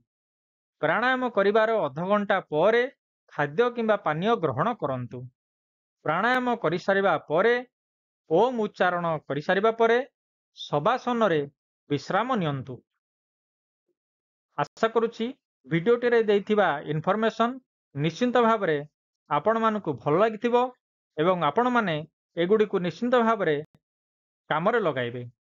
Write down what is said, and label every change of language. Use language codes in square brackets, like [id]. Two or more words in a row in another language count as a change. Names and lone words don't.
[or] ପ୍ରାଣାୟାମ କରିବାର ଅଧ ଘଣ୍ଟା ପରେ ଖାଦ୍ୟ କିମ୍ବା ପାନୀୟ ଗ୍ରହଣ କରନ୍ତୁ। ପ୍ରାଣାୟାମ କରି ସାରିବା ପରେ ଓମ୍ ଉଚ୍ଚାରଣ କରି ସାରିବା ପରେ ଶବାସନ ରେ ବିଶ୍ରାମ ନିଅନ୍ତୁ। ଆଶା କରୁଛି ଭିଡିଓଟି ରେ ଦେଇଥିବା ଇନଫରମେସନ ନିଶ୍ଚିନ୍ତ ଭାବ ଆପଣମାନଙ୍କୁ ଭଲ ଲାଗିଥିବ ଏବଂ ଆପଣମାନେ ଏଗୁଡ଼ିକୁ ନିଶ୍ଚିନ୍ତ ଭାବରେ କାମରେ ଲଗାଇବେ।